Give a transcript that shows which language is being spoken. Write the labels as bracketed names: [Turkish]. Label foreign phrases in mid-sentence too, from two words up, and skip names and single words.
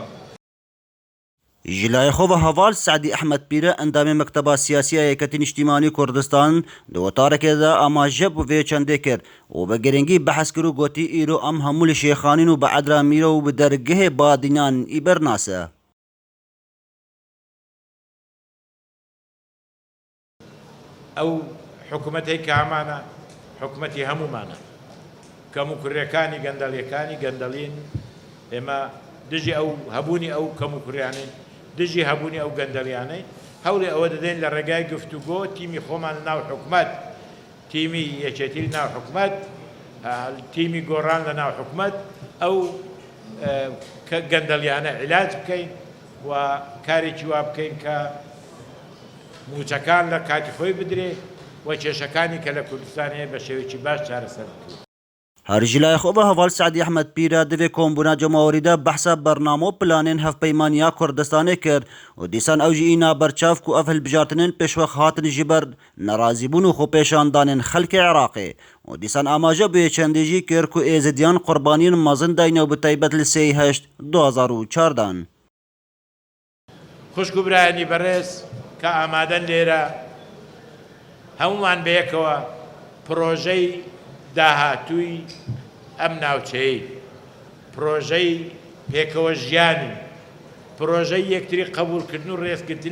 [Kurdish] Ji layê xwe ve heval Seîdî Ehmed Pîrê endamê Mekteba Siyasî ya Yekîtîn Niştîmanî Kurdistan di wetarekê de amaje bû vê çendê kir û bi girîngî behs kir û gotî îro em hemû li Şêxanîn û bi Edra Mîro û bi dergehê Badînan îber nas e. [Central Kurdish] ئەو حکوومەتێک هەمانە حکوومەتی هەمومانە کەم و کوڕیەکانی گەندەڵیەکانی گەندەڵین ئێمە دژی ئەو هەبوونی ئەو کەم و کوڕیانەی دژی هەبوونی ئەو گەندەڵیانەی هەوڵی ئەوە دەدەین لە ڕێگای گفتوگۆ تیمی خۆمان ناو حکوومەت تیمی یەکێتی ناو حکوومەت تیمی گۆڕان لە ناو حکوومەت ئەو گەندەڵیانە عیلاج بکەین و کارێکی وا بکەین کە موچەکان لە کاتی خۆی بدرێ و کێشەکانی کە لە کوردستان هەیە بە شێوەیەکی باش چارەسەر بکرێت. [Kurdish] هەر ji layê xwe ve heval Seîdî Ehmed Pîrê divê Komboona Cumhurî de behsa bername û planên Hevpeymaniya Kurdistanê kir û dîsan ew jî îna berçav ku ev hilbijartinên pêşwex hatin ji ber nerazîbûn û xwepêşandanên xelkê Iraqê û dîsan amaje bûyê çendê jî kir ku êzidiyan qurbaniyên mezin dayne û bi taybet li 3/8/2004 [Central Kurdish] خوشک و برایانی بەڕێز کە ئامادەن لێرە هەمومان بەیەکەوە پرۆژەی داهاتووی ئەم ناوچەیە پرۆژەی پێکەوە ژیانی پرۆژەی یەکتری قبولکردن و ڕێزگرتن